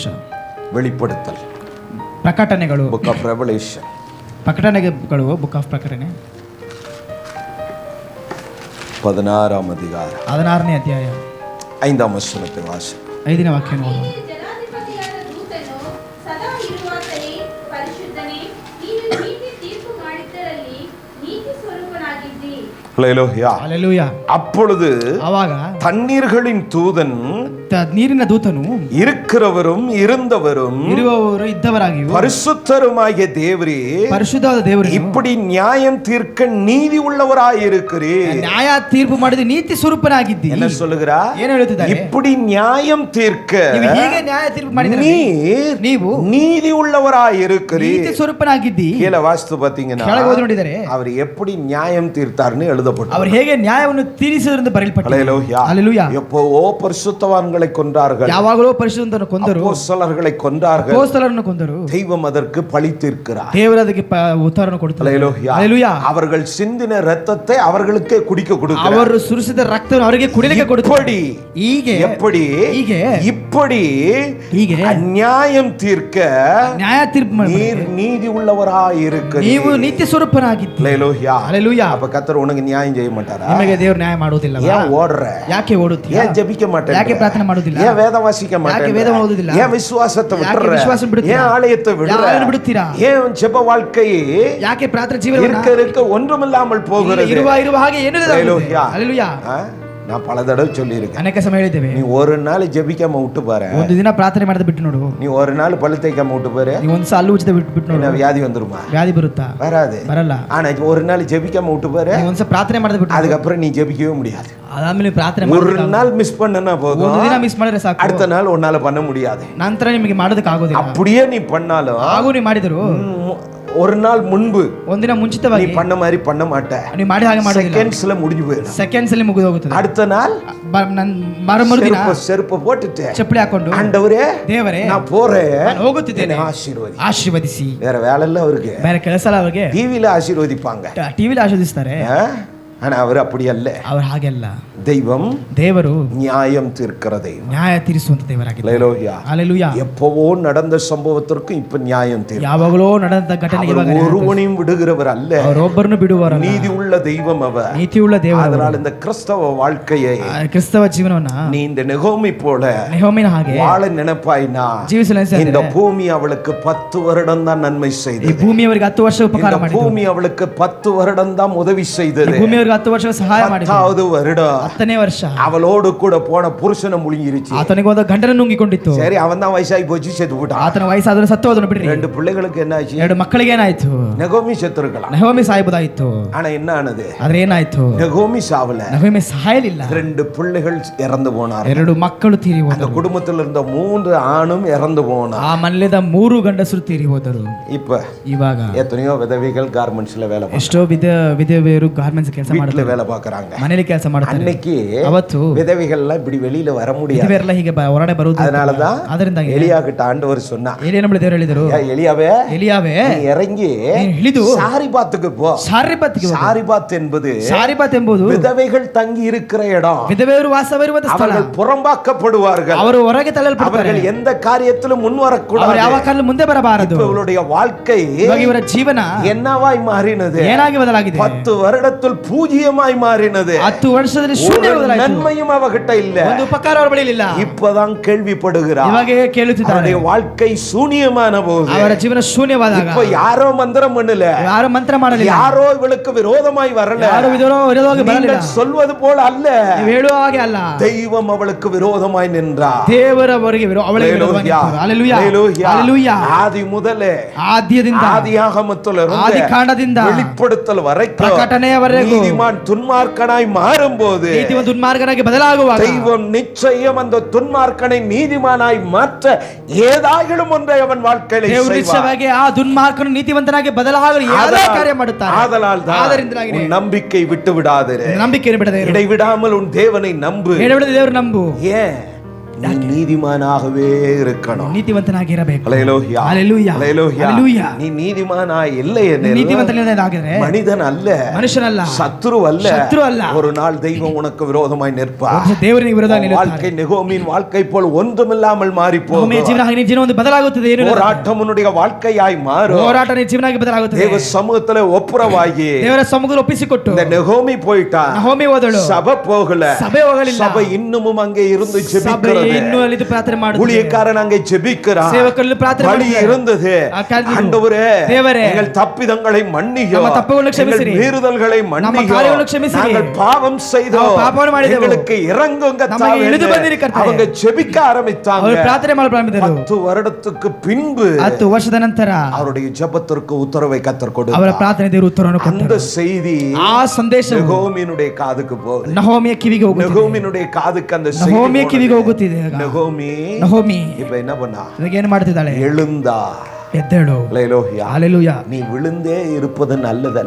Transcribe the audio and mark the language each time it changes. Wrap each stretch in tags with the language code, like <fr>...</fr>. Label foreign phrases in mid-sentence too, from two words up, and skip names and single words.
<ta>வெளிப்படுத்தல்,</ta> <kn>ಪ್ರಕಟಣೆಗಳು,</kn> <en>book of revelation,</en> <kn>ಪ್ರಕಟಣೆಗಳು,</kn> <en>book of</en> <kn>ಪ್ರಕಟಣೆ</kn> <ta>16 அதிகாரம்</ta> <kn>16ನೇ ಅಧ್ಯಾಯ</kn> <ta>5 வசனத்தை வாசி.</ta> <kn>5ನೇ ವಾಕ್ಯ ನೋಡೋಣ. ಜನಾಧಿಪತಿಯಾದ ದೂತನು ಸದಾ ಇರುವಾತನೇ ಪರಿಶುದ್ಧನೇ, ನೀನು ನೀತಿ ತೀರ್ಪು ಮಾಡಿದ್ದರಲ್ಲಿ ನೀತಿ ಸ್ವರೂಪನಾಗಿದ್ದಿ. ಹಲ್ಲೆಲೂಯಾ.</kn> <ta>அப்பொழுது</ta> <kn>ಆವಾಗ</kn> <ta>தண்ணீர்களின் தூதன்,</ta> <kn>ನೀರಿನ ದೂತನು,</kn> <ta>இருக்கிறவரும் இருந்தவரும்</ta> <kn>ಇರುವವರು ಇದ್ದವರಾಗಿಯೂ</kn> <ta>பரிசுத்தருமாகிய தேவரே,</ta> <kn>ಪರಿಶುದ್ಧವಾದ ದೇವರು,</kn> <ta>இப்படி நியாயம் தீர்க்க நீதி உள்ளவராயிருக்கிறீர்.</ta> <kn>ನ್ಯಾಯ ತೀರ್ಪು ಮಾಡಿದ ನೀತಿ ಸ್ವರೂಪನಾಗಿದ್ದಿ.</kn> <ta>என்ன சொல்லுகிறா?</ta> <kn>ಏನು ಹೇಳುತ್ತಿದ್ದಾರೆ?</kn> <ta>இப்படி நியாயம் தீர்க்க</ta> <kn>ನೀವು ಹೀಗೆ ನ್ಯಾಯ ತೀರ್ಪು ಮಾಡಿದರೆ ನೀವು</kn> <ta>நீதி உள்ளவராயிருக்கிறீர்.</ta> <kn>ನೀತಿ ಸ್ವರೂಪನಾಗಿದ್ದಿ.</kn> <ta>கீழே வாஸ்து பாத்தீங்கன்னா,</ta> <kn>ಕೆಳಗೆ ಓದಿ ನೋಡಿದರೆ</kn> <ta>அவர் எப்படி நியாயம் தீர்த்தார்னு எழுதப்பட்டது.</ta> <kn>அவர் ಹೇಗೆ ನ್ಯಾಯವನ್ನು ತೀರಿಸಿದರೆಂದು ಬರೆಯಲ್ಪಟ್ಟಿದೆ.</kn> <ta>ஹல்லேலூயா. எப்பவோ பரிசுத்தவான்களை கொன்றார்கள்,</ta> <kn>ಯಾವಾಗಲೂ ಪರಿಶುದ್ಧರನ್ನು ಕೊಂದರು,</kn> <ta>அப்போஸ்தலர்களை கொன்றார்கள்,</ta> <kn>ಅಪೊಸ್ತಲರನ್ನು ಕೊಂದರು.</kn> <ta>தெய்வம் அதற்கு பழி தீர்க்கிறார்.</ta> <kn>ದೇವರು ಅದಕ್ಕೆ ಉತ್ತರವನ್ನು ಕೊಡುತ್ತಾರೆ.</kn> <ta>ஹல்லேலூயா. அவர்கள் சிந்தின இரத்தத்தை அவர்களுக்கே குடிக்க கொடுக்கிறார்.</ta> <kn>ಅವರು ಸುರಿಸಿದ ರಕ್ತವನ್ನು ಅವರಿಗೆ ಕುಡಿಯಲಿಕ್ಕೆ ಕೊಡುತ್ತಾರೆ. ಹೀಗೆ</kn> <ta>நியாயம் தீர்க்க</ta> <kn>ನ್ಯಾಯ ತೀರ್ಪು ಮಾಡಿ</kn> <ta>நீதி உள்ளவராயிருக்கிறீர்.</ta> <kn>ನೀವು ನೀತಿ ಸ್ವರೂಪರಾಗಿದ್ದೀರಿ.</kn> <ta>ஹல்லேலூயா. அப்ப கர்த்தர் உனக்கு நியாயம் செய்ய மாட்டாரா?</ta> <kn>ನಿಮಗೆ ದೇವರು ನ್ಯಾಯ ಮಾಡುವುದಿಲ್ಲ.</kn> <ta>ஏன் ஓடுற?</ta> <kn>ಯಾಕೆ ಓಡುತ್ತೀಯ?</kn> <ta>ஏன் ஜெபிக்க மாட்டே?</ta> <kn>ಯಾಕೆ ಪ್ರಾರ್ಥನೆ ಮಾಡುವುದಿಲ್ಲ?</kn> <ta>ஏன் வேத வாசிக்க மாட்டே?</ta> <kn>ಯಾಕೆ ವೇದ ಓದುವುದಿಲ್ಲ?</kn> <ta>ஏன் விசுவாசத்தை</ta> <kn>ಯಾಕೆ ವಿಶ್ವಾಸ</kn> <ta>விட்டுற? ஏன் ஆலயத்தை</ta> <kn>ಬಿಡುತ್ತೀರಾ?</kn> <ta>ஏன் ஜெப வாழ்க்கை</ta> <kn>ಯಾಕೆ ಪ್ರಾರ್ಥನೆ ಜೀವನ</kn> <ta>இருக்க ஒன்றுமில்லாமல் போகிறது?</ta> <kn>ಇರುವ ಹಾಗೆ ಏನೂ ಇಲ್ಲ. ಹಲ್ಲೆಲೂಯಾ.</kn> <ta>நான் பல தடவை சொல்லியிருக்கேன்,</ta> <kn>ಅನೇಕ ಸಮಯ ಹೇಳಿದ್ದೇವೆ.</kn> <ta>நீ ஒரு நாள் ಜೆಬಿಕಾಮ விட்டு பாரு,</ta> <kn>ಒಂದು ದಿನ ಪ್ರಾರ್ಥನೆ ಮಾಡದೆ ಬಿಟ್ಟು ನೋಡು.</kn> <ta>நீ ஒரு நாள் பல்லு தேய்க்காம விட்டு பாரு,</ta> <kn>நீ ಒಂದು ಸಲ ಉಚಿತ ಬಿಟ್ಟು ನೋಡು.</kn> <ta>வியாதி வந்துருமா?</ta> <kn>ವ್ಯಾಧಿ ಬರುತ್ತಾ? ಬರಲ್ಲ.</kn> <ta>ஆனா ஒரு நாள் ஜெபிக்காம விட்டு பாரு,</ta> <kn>நீ ಒಂದು ಸಲ ಪ್ರಾರ್ಥನೆ ಮಾಡದೆ ಬಿಟ್ಟು</kn> <ta>அதுக்கப்புறம் நீ ஜெபிக்கவே முடியாது.</ta> <kn>ಅದಾದ್ಮೇಲೆ ಪ್ರಾರ್ಥನೆ</kn> <ta>ஒரு நாள் மிஸ் பண்ணனா போதும்,</ta> <kn>ಒಂದು ದಿನ ಮಿಸ್ ಮಾಡಿದ್ರೆ ಸಾಕು,</kn> <ta>அடுத்த நாள் உன்னால பண்ண முடியாது.</ta> <kn>ನಂತರ ನಿಮಗೆ ಮಾಡೋದಕ್ಕೆ ಆಗೋದಿಲ್ಲ.</kn> <ta>அப்படியே நீ பண்ணாலும்,</ta> <kn>ಹಾಗೂ ನೀ ಮಾಡಿದರು</kn> <ta>ஒரு நாள் முன்பு</ta> <kn>ಒಂದಿನ ಮುಂಚಿತವಾಗಿ</kn> <ta>நீ பண்ண மாதிரி பண்ண மாட்ட,</ta> <kn>நீ ಮಾಡಿ ಹಾಗೆ ಮಾಡೋದಿಲ್ಲ.</kn> <ta>செகண்ட்ஸ்ல முடிஞ்சு போயிடும்,</ta> <kn>ಸೆಕೆಂಡ್ಸ್ ಅಲ್ಲಿ ಮುಗಿದು ಹೋಗುತ್ತದೆ.</kn> <ta>அடுத்த நாள்</ta> <kn>ಮರುದಿನ</kn> <ta>செருப்பு போட்டுட்டு</ta> <kn>ಚಪ್ಪಲಿ ಹಾಕೊಂಡು,</kn> <ta>ஆண்டவரே</ta> <kn>ದೇವರೇ</kn> <ta>நான் போறேன்,</ta> <kn>ಹೋಗುತ್ತಿದ್ದೇನೆ, ಆಶೀರ್ವದಿಸಿ.</kn> <ta>வேற வேலை இல்ல அவருக்கு,</ta> <kn>ಬೇರೆ ಕೆಲಸ ಇಲ್ಲ ಅವರಿಗೆ.</kn> <ta>டிவில ஆசீர்வதிப்பாங்க,</ta> <kn>ಟಿವಿಲಿ ಆಶೀರ್ವದಿಸ್ತಾರೆ.</kn> <ta>ஆனா அவர் அப்படி அல்ல.</ta> <kn>அவர் ಹಾಗೆ ಅಲ್ಲ.</kn> <ta>தெய்வம்</ta> <kn>ದೇವರು</kn> <ta>நியாயம் தீர்க்கிற தெய்வம்,</ta> <kn>ನ್ಯಾಯ ತೀರಿಸುವಂತ ದೇವರಾಗಿದ್ದಾರೆ.</kn> <ta>ஹல்லேலூயா. எப்பவோ நடந்த சம்பவத்திற்கு இப்ப நியாயம் தீர்க்கும்.</ta> <kn>ಯಾವಾಗಲೋ ನಡೆದ ಘಟನೆಗೆ ಇವಾಗ</kn> <ta>ஒருவனையும் விடுகிறவர் அல்ல,</ta> <kn>ಅವರೊಬ್ಬರನ್ನು ಬಿಡುವವರಲ್ಲ.</kn> <ta>நீதி உள்ள தெய்வம் அவர்,</ta> <kn>ನೀತಿಯುಳ್ಳ ದೇವರು.</kn> <ta>அதனால இந்த கிறிஸ்தவ வாழ்க்கையை,</ta> <kn>ಕ್ರಿಸ್ತವ ಜೀವನವನ್ನ</kn> <ta>நீ இந்த நெகோமி போல</ta> <kn>ನೆಹೋಮಿನ ಹಾಗೆ</kn> <ta>வாழ நினைப்பாய்னா,</ta> <kn>ಜೀವಿಸಲು</kn> <ta>இந்த பூமி அவளுக்கு 10 வருடம் தான் நன்மை செய்தது.</ta> <kn>ಈ ಭೂಮಿ ಅವರಿಗೆ 10 ವರ್ಷ ಉಪಕಾರ ಮಾಡಿತು.</kn> <ta>பூமி அவளுக்கு 10 வருடம் தான் உதவி செய்தது.</ta> <kn>ಭೂಮಿ ಅವರಿಗೆ ಅವರಿಗೆ 10 ವರ್ಷ ಸಹಾಯ ಮಾಡಿದ್ರು.</kn> <ta>10வது வருடம்</ta> <kn>10ನೇ ವರ್ಷ</kn> <ta>அவளோடு கூட போன புருஷனை முழுங்கிருச்சு.</ta> <kn>ಆತನಿಗೆ ಒಂದು ಗಂಡನ ನುಂಗಿಕೊಂಡಿತ್ತು.</kn> <ta>சரி, அவன் தான் வயசாகி போச்சு, செத்து போட்டான்.</ta> <kn>ಆತನ ವಯಸ್ಸಾದ್ರೆ ಸತ್ತು ಹೋದನು ಬಿಡ್ರಿ.</kn> <ta>2 பிள்ளைகளுக்கு என்ன ஆச்சு?</ta> <kn>2 ಮಕ್ಕಳಿಗೆ ಏನಾಯ್ತು?</kn> <ta>நகோமி செத்து இருக்கலாம்.</ta> <kn>ನಹೋಮಿ ಸಾಯಬಹುದಾಯಿತು.</kn> <ta>ஆனா என்ன ஆனது?</ta> <kn>ಆದ್ರೆ ಏನಾಯ್ತು?</kn> <ta>நகோமி சாவல.</ta> <kn>ನಹೋಮಿ ಸಾಯಲಿಲ್ಲ.</kn> <ta>2 பிள்ளைகள் இறந்து போனார்.</ta> <kn>2 ಮಕ್ಕಳು ತೀರಿ</kn> <ta>அந்த</ta> <kn>ಹೋದರು.</kn> <ta>குடும்பத்தில் இருந்த 3 ஆணும் இறந்து போனார்.</ta> <kn>ಆ ಮನೆಯಲ್ಲಿದ್ದ 3 ಗಂಡಸರು ತೀರಿ ಹೋದರು.</kn> <ta>இப்ப</ta> <kn>ಇವಾಗ</kn> <ta>எத்தனையோ விதவைகள் கார்மெண்ட்ஸ்ல வேலை பார்க்கறாங்க.</ta> <kn>ಎಷ್ಟೋ ವಿಧವೆಯರು ಗಾರ್ಮೆಂಟ್ಸ್ ಕೆಲಸ</kn> <ta>வீட்ல</ta> <kn>ಮಾಡ್ತಾರೆ,</kn> <ta>வேலை பார்க்கறாங்க.</ta> <kn>ಮನೆಯಲ್ಲಿ ಕೆಲಸ ಮಾಡ್ತಾರೆ.</kn> <ta>அன்னைக்கு</ta> <kn>ಅವತ್ತು</kn> <ta>விதவைகள்லாம் இப்படி வெளியில வர முடியாது.</ta> <kn>ವಿಧವೆಯರೆಲ್ಲ ಹೀಗೆ ಹೊರಗಡೆ ಬರುವುದು.</kn> <ta>அதனாலதான்</ta> <kn>ಅದರಿಂದಾಗಿ</kn> <ta>எலியா கிட்ட ஆண்டவர் சொன்னா,</ta> <kn>ಏಲಿಯನ ಬಳಿ ದೇವರು ಹೇಳಿದರು,</kn> <ta>எலியாவே</ta> <kn>ಎಲಿಯಾವೇ</kn> <ta>நீ இறங்கி</ta> <kn>ಇಳಿದು</kn> <ta>சாரிபாத்துக்கு போ.</ta> <kn>ಸಾರಿಬಾತಿಗೆ ಹೋಗು.</kn> <ta>சாரிபாத் என்பது</ta> <kn>ಸಾರಿಬಾತ್ ಎಂಬುದು</kn> <ta>விதவைகள் தங்கி இருக்கிற இடம்.</ta> <kn>ವಿಧವೆಯರು ವಾಸವಿರುವ ಸ್ಥಳ.</kn> <ta>அவர்கள் புறம்பாக்கப்படுவார்கள்.</ta> <kn>ಅವರು ಹೊರಗೆ ತಳ್ಳಲ್ಪಡ್ತಾರೆ.</kn> <ta>அவர்கள் எந்த காரியத்திலும் முன்</ta> <kn>ಅವರು</kn> <ta>வரக்கூடாது.</ta> <kn>ಯಾವ ಕಾಲ ಮುಂದೆ ಬರಬಾರದು.</kn> <ta>இவளுடைய வாழ்க்கை</ta> <kn>ಇವಾಗ ಇವರ ಜೀವನ</kn> <ta>என்னவாய் மாறினது?</ta> <kn>ಏನಾಗಿ ಬದಲಾಗಿದೆ?</kn> <ta>10 வருடத்தில் பூஜ்யமாய் மாறினது.</ta> <kn>10 ವರ್ಷದಲ್ಲಿ ಶೂನ್ಯ</kn> <ta>ஒரு</ta> <kn>ಬದಲಾಯಿತು.</kn> <ta>நன்மையும் அவகிட்ட இல்ல.</ta> <kn>ಒಂದು ಉಪಕಾರ ಅವರ ಬಳಿ ಇಲ್ಲ.</kn> <ta>இப்பதான் கேள்விப்படுகிறார்.</ta> <kn>ಇವಾಗ ಕೇಳುತ್ತಿದ್ದಾರೆ.</kn> <ta>அவருடைய வாழ்க்கை சூனியமான போது,</ta> <kn>ಅವರ ಜೀವನ ಶೂನ್ಯವಾದಾಗ,</kn> <ta>இப்ப யாரோ மந்திரம் பண்ணல,</ta> <kn>ಯಾರು ಮಂತ್ರ ಮಾಡಲಿಲ್ಲ,</kn> <ta>யாரோ இவளுக்கு விரோதமாய் வரல,</ta> <kn>ಯಾರು ವಿರೋಧವಾಗಿ ಬರಲಿಲ್ಲ.</kn> <ta>நீங்கள் சொல்வது போல அல்ல,</ta> <kn>ನೀವು ಹೇಳುವ ಹಾಗೆ ಅಲ್ಲ.</kn> <ta>தெய்வம் அவளுக்கு விரோதமாய் நின்றார்.</ta> <kn>ದೇವರವರಿಗೆ ಅವಳಿಗೆ ವಿರೋಧವಾಗಿ ನಿಂತರು. ಹಲ್ಲೆಲೂಯಾ, ಹಲ್ಲೆಲೂಯಾ.</kn> <ta>ஆதி முதலே,</ta> <kn>ಆದ್ಯದಿಂದ,</kn> <ta>ஆதியாகமத்திலிருந்து</ta> <kn>ಆದಿಕಾಂಡದಿಂದ</kn> <ta>வெளிப்படுத்தல் வரைக்கும்</ta> <kn>ಪ್ರಕಟಣೆಯವರೆಗೂ</kn> <ta>நீதிமான் துன்மார்க்கனாய் மாறும்போது,</ta> <kn>ನೀತಿವಂತ ದುರ್ಮಾರ್ಗನಾಗಿ ಬದಲಾಗುವಾಗ,</kn> <ta>தெய்வம் நிச்சயம் அந்த துன்மார்க்கனை நீதிமானாய் மாற்ற ஏதாயிலும் ஒன்றை அவன் வாழ்க்கையில்</ta> <kn>ದೇವರು</kn> <ta>செய்வார்.</ta> <kn>ನಿಶ್ಚಯವಾಗಿ ಆ ದುರ್ಮಾರ್ಗನು ನೀತಿವಂತನಾಗಿ ಬದಲಾಗಲು ಯಾವುದೇ ಕಾರ್ಯ ಮಾಡುತ್ತಾರೆ.</kn> <ta>ஆதலால்</ta> <kn>ಆದ್ದರಿಂದಾಗಿ</kn> <ta>உன் நம்பிக்கை விட்டு விடாதே,</ta> <kn>ನಂಬಿಕೆಯನ್ನು ಬಿಡದೆ ಇರು.</kn> <ta>இடைவிடாமல் உன் தேவனை நம்பு.</ta> <kn>ಎಡಬಿಡದೆ ದೇವರು ನಂಬು.</kn> <ta>ஏன்? நீ நீதிமானாகவே இருக்கணும்.</ta> <kn>ನೀತಿವಂತನಾಗಿ ಇರಬೇಕು.</kn> <ta>ஹல்லேலூயா, ஹல்லேலூயா, ஹல்லேலூயா. ஹல்லேலூயா. நீ நீதிமானாய் இல்லை எனில்</ta> <kn>ನೀತಿವಂತನಾಗಿದ್ರೆ</kn> <ta>மனிதன் அல்ல,</ta> <kn>ಮನುಷ್ಯನಲ್ಲ,</kn> <ta>சத்ரு அல்ல,</ta> <kn>ಶತ್ರು ಅಲ್ಲ.</kn> <ta>ஒரு நாள் தெய்வம் உனக்கு விரோதமாய் நிற்பார்.</ta> <kn>ದೇವರಿಗೆ ವಿರೋಧವಾಗಿ ನಿಲ್ಲುತ್ತಾರೆ.</kn> <ta>வாழ்க்கை நெகோமியின் வாழ்க்கை போல் ஒன்றுமில்லாமல் மாறி போகும்.</ta> <kn>ಜೀವನ ಹಾಗೆ ಜೀವನ ಒಂದು ಬದಲಾಗುತ್ತದೆ. ಏನು</kn> <ta>போராட்டம் உன்னுடைய வாழ்க்கையாய் மாறும்.</ta> <kn>ಹೋರಾಟ ಜೀವನಾಗಿ ಬದಲಾಗುತ್ತದೆ.</kn> <ta>தேவ சமூகத்துல ஒப்புரவாகி</ta> <kn>ದೇವರ ಸಮ್ಮುಖದಲ್ಲಿ ಒಪ್ಪಿಸಿಕೊಟ್ಟು</kn> <ta>இந்த நெகோமி போயிட்டா,</ta> <kn>ನಹೋಮಿ ಹೋದಳು,</kn> <ta>சபை போகல,</ta> <kn>ಸಭೆ ಹೋಗಲಿಲ್ಲ.</kn> <ta>சபை இன்னமும் அங்கே இருந்து</ta> <kn>ಸಭೆ</kn> <ta>ஜெபிக்கிறது.</ta> <kn>ಇನ್ನೂ ಅಲ್ಲಿದ್ದು ಪ್ರಾರ್ಥನೆ ಮಾಡುತ್ತದೆ.</kn> <ta>ஊழியக்காரன் அங்கே ஜெபிக்கிறான்.</ta> <kn>ಸೇವಕರು ಪ್ರಾರ್ಥನೆ</kn> <ta>வழி</ta> <kn>ಮಾಡುತ್ತಾರೆ.</kn> <ta>இருந்தது. ஆண்டவரே, தேவரே, எங்கள் தப்பிதங்களை மன்னியும்,</ta> <kn>ನಮ್ಮ ತಪ್ಪುಗಳನ್ನು ಕ್ಷಮಿಸಿರಿ,</kn> <ta>எங்கள் மீறுதல்களை</ta> <kn>ನಮ್ಮ</kn> <ta>மன்னியும்,</ta> <kn>ಕಾರ್ಯಗಳನ್ನು ಕ್ಷಮಿಸಿರಿ,</kn> <ta>நாங்கள் பாவம் செய்தோம்,</ta> <kn>ನಾವು ಪಾಪವನ್ನು ಮಾಡಿದೆವು,</kn> <ta>எங்களுக்கு இறங்குங்க</ta> <kn>ನಮಗೆ ಇಳಿದು ಬನ್ನಿರಿ ಕರ್ತನೇ.</kn> <ta>அவங்க ஜெபிக்க ஆரம்பித்தாங்க.</ta> <kn>ಅವರು ಪ್ರಾರ್ಥನೆ ಮಾಡಲು ಪ್ರಾರಂಭಿಸಿದರು.</kn> <ta>10 வருடத்துக்கு பின்பு</ta> <kn>10 ವರ್ಷದ ನಂತರ</kn> <ta>அவருடைய ஜெபத்திற்கு உத்தரவை கர்த்தர் கொடுத்தார்.</ta> <kn>ಅವರ ಪ್ರಾರ್ಥನೆ ದೇವರು ಉತ್ತರವನ್ನು</kn> <ta>அந்த</ta> <kn>ಕೊಟ್ಟರು.</kn> <ta>செய்தி</ta> <kn>ಆ ಸಂದೇಶ</kn> <ta>நெகோமியினுடைய காதுக்கு போகுது.</ta> <kn>ನಹೋಮಿಯ ಕಿವಿಗೆ ಹೋಗುತ್ತಿದೆ.</kn> <ta>நெகோமியினுடைய காதுக்கு அந்த செய்தி</ta> <kn>ನಹೋಮಿಯ ಕಿವಿಗೆ</kn> <ta>போனது.</ta> <kn>ಹೋಗುತ್ತಿದೆ.</kn> <ta>நெகோமி</ta> <kn>ನಹೋಮಿ</kn> <ta>இப்ப என்ன பண்ணா?</ta> <kn>ಇದಕ್ಕೆ ಏನು ಮಾಡ್ತಿದ್ದಾಳೆ?</kn> <ta>எழுந்தா.</ta> <kn>ಎದ್ದೇಳು.</kn> <ta>ஹல்லேலூயா. ஹல்லேலூயா. நீ விழுந்தே இருப்பது நல்லதல்ல.</ta>